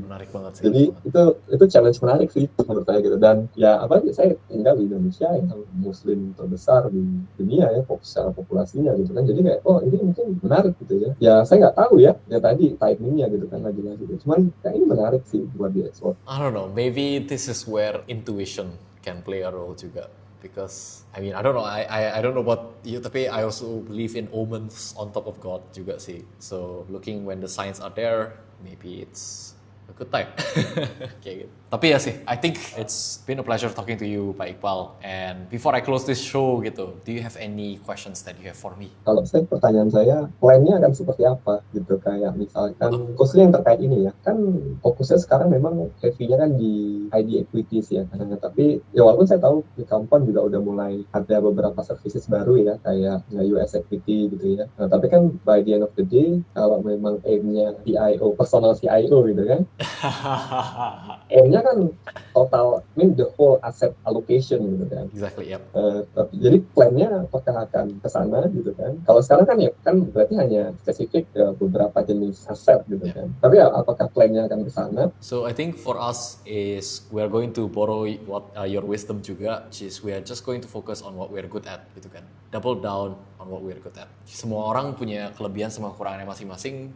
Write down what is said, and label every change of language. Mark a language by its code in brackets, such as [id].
[id] Menarik banget sih. Jadi itu challenge menarik sih menurut saya gitu. Dan ya apalagi saya tinggal di Indonesia yang muslim terbesar di dunia ya, secara populasinya gitu kan. Jadi kayak ini mungkin menarik gitu ya. Ya saya nggak tahu ya tadi timingnya gitu kan lagi-lagi gitu. Cuman kayak ini menarik sih buat diekspor. [en] I don't know, maybe this is where intuition can play a role [id] juga. [en] Because I mean I don't know, I don't know about you, [id] tapi [en] I also believe in omens on top of God [id] juga sih. [en] So looking when the signs are there, maybe it's a good time. [id] Kayak gitu. Tapi ya sih, [en] I think it's been a pleasure talking to you, Pak Iqbal. And before I close this show [id] gitu, [en] do you have any questions that you have for me? [id] Kalau pertanyaan saya, plan-nya akan seperti apa gitu, kayak misalkan khususnya yang terkait ini ya, kan fokusnya sekarang memang heavy-nya kan di ID equities ya kadang-kadang. Tapi ya walaupun saya tahu di Compound juga udah mulai ada beberapa services baru ya, kayak US equity gitu ya. Nah, tapi kan [en] by the end of the day, [id] kalau memang aim-nya CIO, personal CIO gitu kan, aim-nya kan total, [en] the whole asset allocation [id] gitu kan. [en] Exactly, yep. [id] Jadi plan-nya apakah akan ke sana gitu kan. Kalau sekarang kan ya kan berarti hanya spesifik beberapa jenis aset gitu kan. Tapi apakah plan-nya akan ke sana? [en] So I think for us is we are going to borrow your wisdom [id] juga, [en] which is we are just going to focus on what we are good at [id] gitu kan. [en] Double down on what we are good at. [id] Semua orang punya kelebihan sama kekurangannya masing-masing.